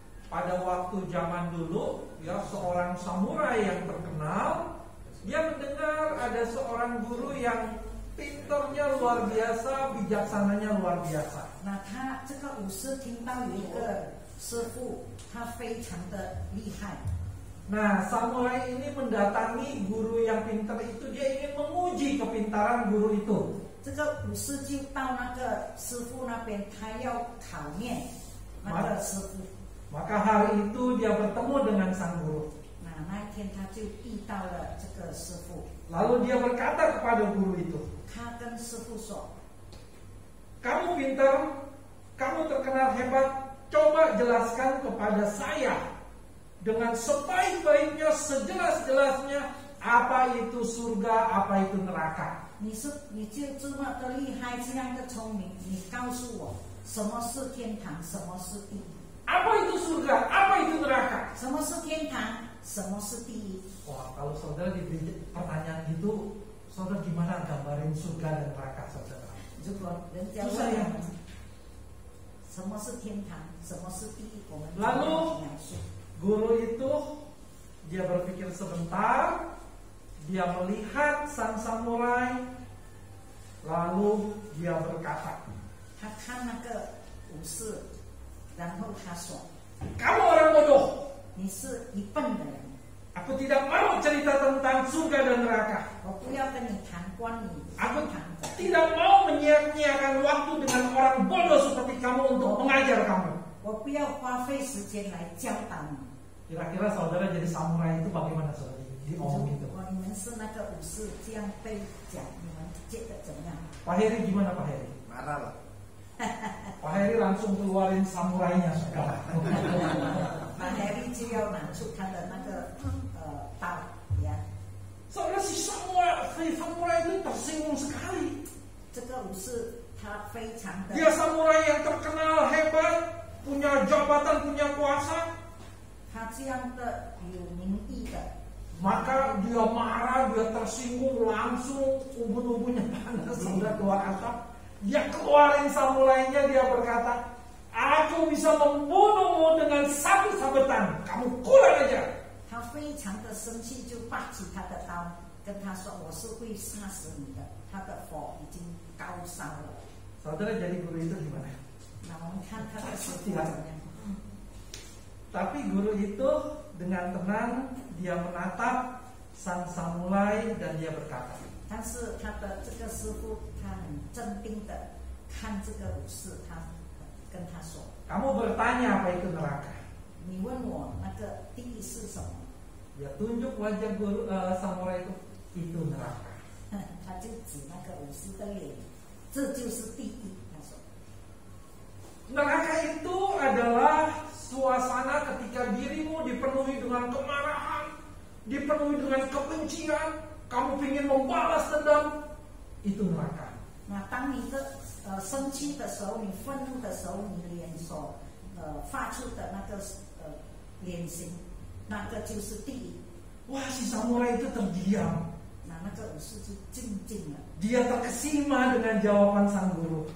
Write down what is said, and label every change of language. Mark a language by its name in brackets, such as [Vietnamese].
[Indonesian] Pada waktu zaman dulu, ya, seorang samurai yang terkenal, dia mendengar ada seorang guru yang pintarnya luar biasa, bijaksananya luar biasa. [Chinese] 那他这个武士听到有一个师傅，他非常的厉害。 [Indonesian] Nah, samurai ini mendatangi guru yang pintar itu, dia ingin menguji kepintaran guru itu. [Chinese] 这个武士就到那个师傅那边，他要考验那个师傅。 [Indonesian] Maka hari itu dia bertemu dengan sang guru. [Chinese] 那一天他就遇到了这个师傅。 [Indonesian] Lalu dia berkata kepada guru itu, [Chinese] 他跟师傅说：“ [Indonesian] kamu pintar, kamu terkenal hebat, coba jelaskan kepada saya dengan sebaik-baiknya, sejelas-jelasnya apa itu surga, apa itu neraka. [Chinese] 你就这么的厉害，这样的聪明，你告诉我什么是天堂，什么是地狱？ [Indonesian] Apa itu surga, apa itu neraka? [Chinese] 什么是天堂，什么是地狱？” [Indonesian] Wah, kalau saudara diberi pertanyaan itu, saudara gimana gambarin surga dan neraka, saudara? [Chinese] 如果人家问我们什么是天堂，什么是地狱，我们怎么描述？ [Indonesian] Guru itu dia berpikir sebentar, dia melihat sang samurai, lalu dia berkata, [Chinese] 他看那个武士，然后他说 [Indonesian] kamu orang bodoh, [Chinese] 你是一笨的人， [Indonesian] aku tidak mau cerita tentang surga dan neraka. [Chinese] 我不要跟你谈关于 [Indonesian] Aku [Chinese] 天堂的， [Indonesian] tidak mau menyia-nyiakan waktu dengan orang bodoh seperti kamu untuk mengajar kamu. [Chinese] 我不要花费时间来教导你。 [Indonesian] Kira-kira saudara jadi samurai itu bagaimana, saudara? Diomong itu. [Chinese] 如果你们是那个武士，这样被讲，你们觉得怎么样？ [Indonesian] Pak Heri gimana, Pak Heri? Marah lah. Pak Heri langsung keluarin samurainya, saudara. [Chinese] 那 Harry 就要拿出他的那个刀呀。 [Indonesian] Saudara, si samurai itu tersinggung sekali. [Chinese] 这个武士他非常的， [Indonesian] Dia samurai yang terkenal, hebat, punya jabatan, punya kuasa. [Chinese] 他这样的有名义的， [Indonesian] Maka dia marah, dia tersinggung, langsung ubun-ubunnya panas, sudah keluar asap. Dia keluarin samurainya, dia berkata, aku bisa membunuhmu dengan satu sabetan, kamu pulang aja. [Chinese] 他非常的生气，就拔起他的刀，跟他说：“我是会杀死你的。” 他的火已经高烧了。 [Indonesian] Saudara, jadi guru itu gimana? [Chinese] 那我们看他的师傅怎么样？ [Indonesian] Tapi guru itu dengan tenang dia menatap sang samurai dan dia berkata, [Chinese] 但是他的这个师傅，他很镇定的看这个武士，他跟他说 [Indonesian] kamu bertanya apa itu neraka?：“ [Chinese] 你问我那个地狱是什么 [Indonesian] Dia tunjuk wajah guru samurai itu neraka. ？” [Chinese] 他就指那个武士的脸，这就是地狱。他说 [Indonesian] Neraka itu adalah suasana ketika dirimu dipenuhi dengan kemarahan, dipenuhi dengan kebencian, kamu ingin membalas dendam, itu neraka. [Chinese] 那当你的生气的时候，你愤怒的时候，你脸所发出的那个脸型，那个就是地狱。 [Indonesian] Wah, si samurai itu terdiam. [Chinese] 那个武士就静静了， [Indonesian] Dia terkesima dengan jawaban sang guru.